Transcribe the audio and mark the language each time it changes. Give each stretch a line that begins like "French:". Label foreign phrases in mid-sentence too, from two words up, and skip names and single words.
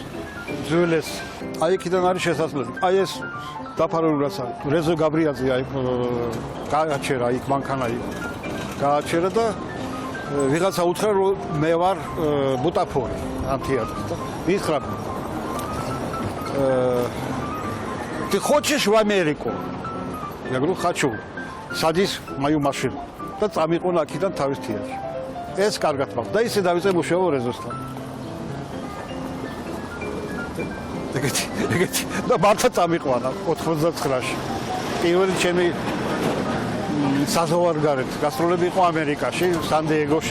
Georgian: ძველეს. აი იქიდან არის შესაძლებელი. აი ეს დაფარული რაც არის. რეზო გაბრიაძე აი გააჩერა იქ მანქანა იქ. გააჩერა და ვიღაცა უთხრა რომ მე ვარ ბუტაფორი ამ თეატრში და მითხრა
Russian: ты хочешь в Америку? Я говорю, хочу. Садись в мою машину.
Georgian: და წამიყვანა აქედან თავის თეატრში. ეს კარგად მაქვს და ისე დავიწყე მუშაობა რეზოსთან. ეგეთი და მართლა წამიყვანა 99-ში. პირველი ჩემი საზღვარგარეთ გასტროლები იყო ამერიკაში, სან-დიეგოში.